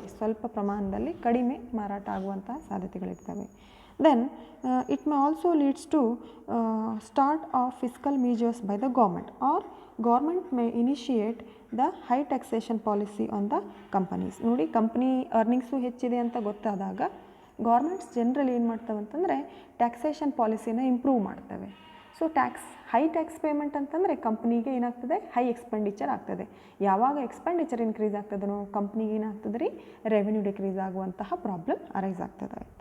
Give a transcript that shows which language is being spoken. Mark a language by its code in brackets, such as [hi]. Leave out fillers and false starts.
[kn] ಸ್ವಲ್ಪ ಪ್ರಮಾಣದಲ್ಲಿ ಕಡಿಮೆ ಮಾರಾಟ ಆಗುವಂತಹ ಸಾಧ್ಯತೆಗಳಿರ್ತವೆ. [en] Then it may also leads to start of fiscal measures by the government, or government may initiate the high taxation policy on the companies. [kn] ನೋಡಿ, company earnings ಹೆಚ್ಚಿದೆ ಅಂತ ಗೊತ್ತಾದಾಗ ಗೌರ್ಮೆಂಟ್ಸ್ ಜನರಲಿ ಏನು ಮಾಡ್ತವೆ ಅಂತಂದರೆ ಟ್ಯಾಕ್ಸೇಷನ್ ಪಾಲಿಸಿನ ಇಂಪ್ರೂವ್ ಮಾಡ್ತವೆ. ಸೊ ಹೈ ಟ್ಯಾಕ್ಸ್ ಪೇಮೆಂಟ್ ಅಂತಂದರೆ ಕಂಪ್ನಿಗೆ ಏನಾಗ್ತದೆ, ಹೈ ಎಕ್ಸ್ಪೆಂಡಿಚರ್ ಆಗ್ತದೆ. ಯಾವಾಗ ಎಕ್ಸ್ಪೆಂಡಿಚರ್ ಇನ್ಕ್ರೀಸ್ ಆಗ್ತದನೋ ಕಂಪ್ನಿಗೆ ಏನಾಗ್ತದೆ ರೀ, ರೆವೆನ್ಯೂ ಡಿಕ್ರೀಸ್ ಆಗುವಂತಹ ಪ್ರಾಬ್ಲಮ್ ಅರೈಸ್ ಆಗ್ತದೆ.